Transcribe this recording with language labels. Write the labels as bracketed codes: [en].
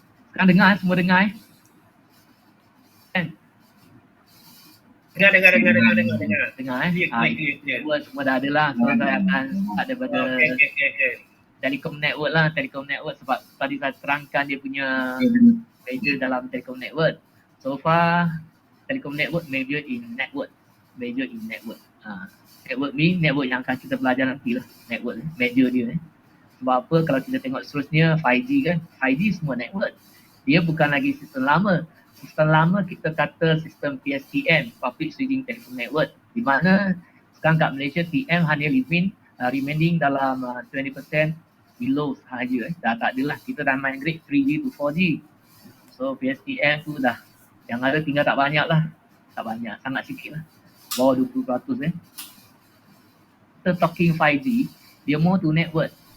[ms] Sekarang dengar, semua dengar kan? Dengar. Dengar semua dah ada lah. So saya akan start daripada Telekom Network lah. Telekom Network sebab tadi saya terangkan dia punya major dalam Telekom Network. [en] So far Telekom Network major in network. [ms] Network ni network yang akan kita belajar nanti lah. Network major dia Sebab apa, kalau kita tengok seterusnya 5G kan, 5G semua network. Dia bukan lagi sistem lama. Sistem lama kita kata sistem PSTN, Public Switching Telephone Network, di mana sekarang kat Malaysia TM hanya remaining dalam 20% below sahaja. Dah tak adalah, kita dah [en] migrate 3G to 4G. [ms] So PSTN tu dah, yang ada tinggal tak banyak lah. Tak banyak, sangat sikit lah. Bawah 20%. Kita talking 5G, dia [en] more to network.